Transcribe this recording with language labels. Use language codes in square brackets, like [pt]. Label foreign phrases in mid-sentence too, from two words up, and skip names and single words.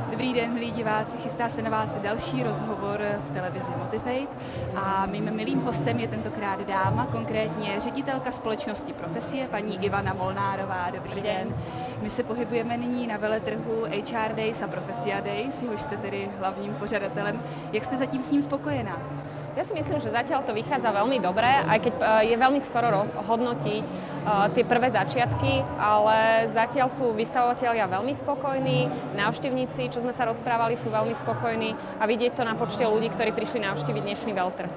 [cs] Dobrý den, milí diváci, chystá se na vás další rozhovor v televizi Motivate a mým milým hostem je tentokrát dáma, konkrétně ředitelka společnosti Profesie, paní Ivana Molnárová. Dobrý den. My se pohybujeme nyní na veletrhu HR Days a Profesia Days, jehož jste tedy hlavním pořadatelem. Jak jste zatím s ním spokojená? [sk] Ja si myslím, že zatiaľ to vychádza veľmi dobre, aj keď je veľmi skoro hodnotiť tie prvé začiatky, ale zatiaľ sú vystavovatelia veľmi spokojní, návštevníci, čo sme sa rozprávali, sú veľmi spokojní a vidieť to na počte ľudí, ktorí prišli navštíviť dnešný veletrh.